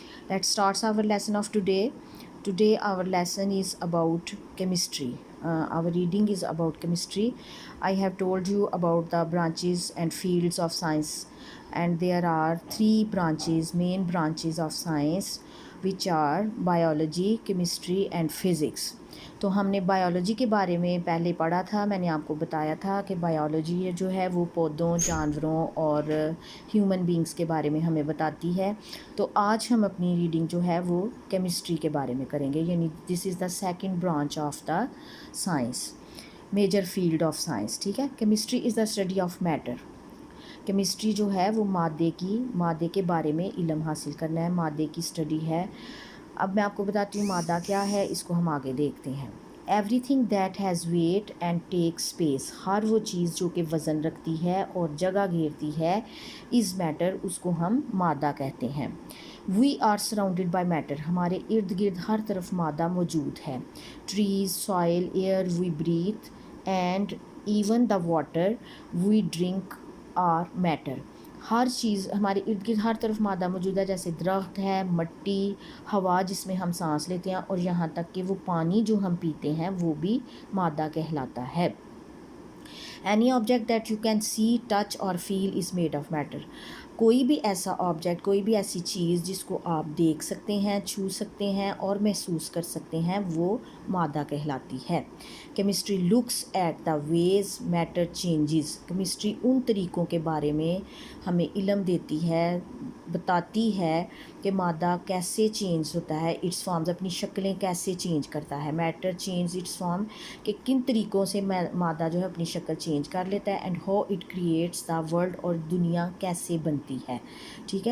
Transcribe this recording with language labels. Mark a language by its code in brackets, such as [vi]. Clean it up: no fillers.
[en] Let's start our lesson of today. Today our lesson is about chemistry. Our reading is about chemistry. I have told you about the branches and fields of science, and there are three branches, main branches of science, which are biology, chemistry and physics. [ur] تو ہم نے biology کے بارے میں پہلے پڑھا تھا. میں نے آپ کو بتایا تھا کہ بائیولوجی جو ہے وہ پودوں، جانوروں اور ہیومن بینگز کے بارے میں ہمیں بتاتی ہے. تو آج ہم اپنی ریڈنگ جو ہے وہ کیمسٹری کے بارے میں کریں گے، یعنی [en] This is the second branch of the science, major field of science. [ur] ٹھیک ہے. [en] Chemistry is the study of matter. [ur] Chemistry جو ہے وہ مادے کے بارے میں علم حاصل کرنا ہے، مادے کی اسٹڈی ہے. اب میں آپ کو بتاتی ہوں مادہ کیا ہے، اس کو ہم آگے دیکھتے ہیں. [en] everything that has weight and take space, [ur] ہر وہ چیز جو کہ وزن رکھتی ہے اور جگہ گھیرتی ہے، [en] is matter, [ur] اس کو ہم مادہ کہتے ہیں. [en] we are surrounded by matter, [ur] ہمارے ارد گرد ہر طرف مادہ موجود ہے. [en] Trees, soil, air we breathe and even the water we drink are matter. [ur] ہر چیز ہمارے ارد گرد ہر طرف مادہ موجود ہے، جیسے درخت ہے، مٹی، ہوا جس میں ہم سانس لیتے ہیں، اور یہاں تک کہ وہ پانی جو ہم پیتے ہیں وہ بھی مادہ کہلاتا ہے. [en] Any object that you can see, touch اور feel is made of matter. [ur] کوئی بھی ایسا آبجیکٹ، کوئی بھی ایسی چیز جس کو آپ دیکھ سکتے ہیں، چھو سکتے ہیں اور محسوس کر سکتے ہیں، وہ مادہ کہلاتی ہے. [en] Chemistry looks at the ways matter changes. [ur] Chemistry ان طریقوں کے بارے میں ہمیں علم دیتی ہے، بتاتی ہے کہ مادہ کیسے چینج ہوتا ہے، [en] its forms, [ur] اپنی شکلیں کیسے چینج کرتا ہے. [en] matter change its form, [ur] کہ کن طریقوں سے مادہ جو ہے اپنی شکل چینج کر لیتا ہے. [en] and how it creates the world, [ur] اور دنیا کیسے بنتی ہے. ٹھیک ہے.